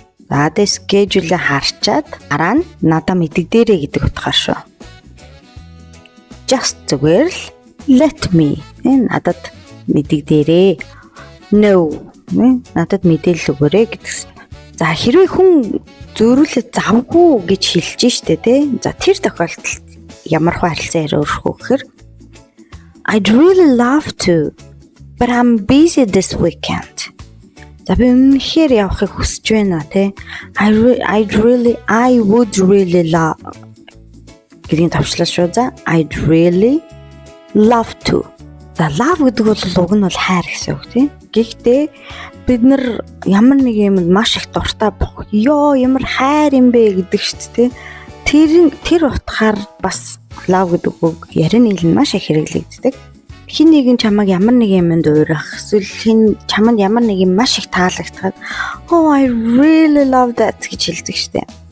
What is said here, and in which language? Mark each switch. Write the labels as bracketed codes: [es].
[mn] Надад schedule харчаад дараа нь надад мэдэгдээрэй гэдэг утгаар шүү. Just зүгээр л [en] let me [mn] надад мэдэгдээрэй. No надад мэдээлэл өгөөрэй гэдгсэн. За хэрвээ хүн зөөрүүлээ завгүй гэж хэлж штэ тий. За тэр тохиолдолд ямар харилцаа өрөх вэ гэхээр [en] I'd really love to but I'm busy this weekend. [mn] За би үнэхээр явахыг хүсэж байна тий. [en] I would really love [mn] гэдгийг товчлаа шүү. [en] За I'd really love to. [mn] За love гэдэг бол уг нь бол хайр гэсэн үг тий. Гэхдээ бид нар ямар нэг юмд маш их дуртай бох. Ёо ямар хайр юм бэ гэдэг шүү дээ. Тэр утгаар бас love гэдэг үг ярин нийлэн маш их хэрэглэгддэг. Хин нэгэн чамайг ямар нэг юмд уурах, эсвэл хин чамд ямар нэг юм маш их таалагдахад [en] oh I really love that [mn] гэж хэлдэг шүү дээ.